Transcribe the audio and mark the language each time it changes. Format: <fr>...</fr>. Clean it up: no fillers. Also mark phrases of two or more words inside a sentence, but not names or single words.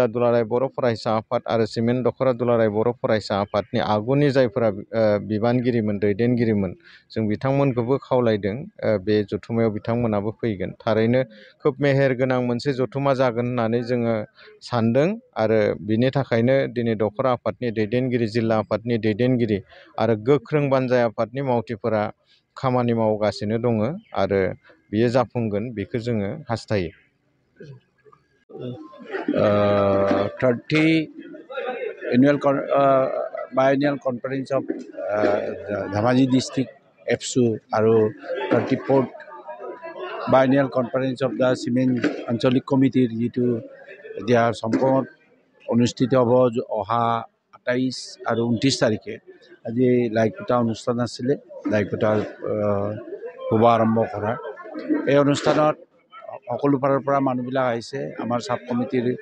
<brx>दुलाराय बर' फरायसा आफाद आरो सिमेन्ट दख'रा दुलाराय बर' फरायसा आफादनि आगुनि जायफोरा बिबानगिरिमोन दैदेनगिरिमोन जों बिथांमोनखौबो खावलायदों बे जथुम्मायाव बिथांमोनाबो फैगोन थारैनो खोब मेहेर गोनां मोनसे जथुम्मा जागोन होननानै जोङो सानदों आरो बिनि थाखायनो दिनै दख'रा आफादनि दैदेनगिरि जिल्ला आफादनि दैदेनगिरि आरो गोख्रों बानजाय आफादनि मावथिफोरा खामानि मावगासिनो दङ आरो बियो जाफुंगोन बेखौ जोङो हास्थायो</brx> <en>30 annual biennial conference of Dhemaji district EPSU আৰু 34th biennial conference of the cement</en> <as>আঞ্চলিক কমিটিৰ যিটো এতিয়া সম্পূৰ্ণ অনুষ্ঠিত হ'ব অহা 28 আৰু 29 তাৰিখে আজি লাইকোটা অনুষ্ঠান আছিলে লাইকোটাৰ শুভ আৰম্ভ কৰা এই অনুষ্ঠানত সকলো ফালৰ পৰা মানুহবিলাক আহিছে আমাৰ সাব কমিটিৰ</as>